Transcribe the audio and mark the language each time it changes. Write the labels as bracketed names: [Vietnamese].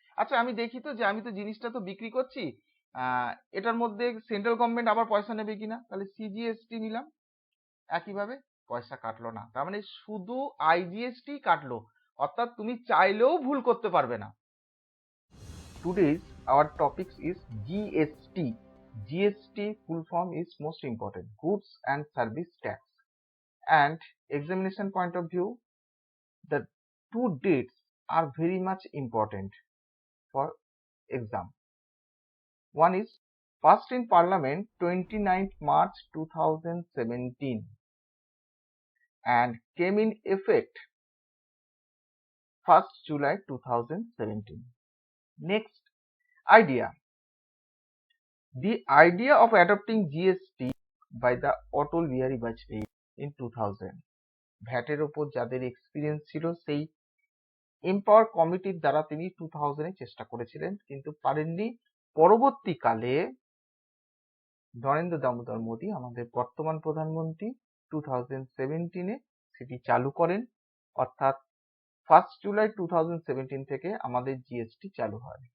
[Bangla] আচ্ছা আমি দেখি তো যে আমি তো জিনিসটা তো বিক্রি করছি, এটার মধ্যে সেন্ট্রাল গভর্নমেন্ট আবার পয়সা নেবে কিনা, তাহলে সিজিএসটি নিলাম, একইভাবে পয়সা কাটলো না, তার মানে শুধু আইজিএসটি কাটলো, অর্থাৎ তুমি চাইলেও ভুল করতে পারবে না। [English] Today's our topics is GST. GST full form is most important, Goods and Service Tax. And examination point of view, the two dates are very much important for exam. One is passed in Parliament 29th March 2017 and came in effect 1st July 2017. Next, idea. The idea of adopting GST by the Atal Bihari Vajpayee in 2000. [Bangla] ভ্যাটের ওপর যাদের experience ছিল সেই empower কমিটির দ্বারা তিনি 2000-এ চেষ্টা করেছিলেন, কিন্তু পারেননি। পরবর্তীকালে নরেন্দ্র দামোদর মোদী, আমাদের বর্তমান প্রধানমন্ত্রী, 2017-এ সেটি চালু করেন, অর্থাৎ 1st July 2017 থেকে আমাদের জিএসটি চালু হয়।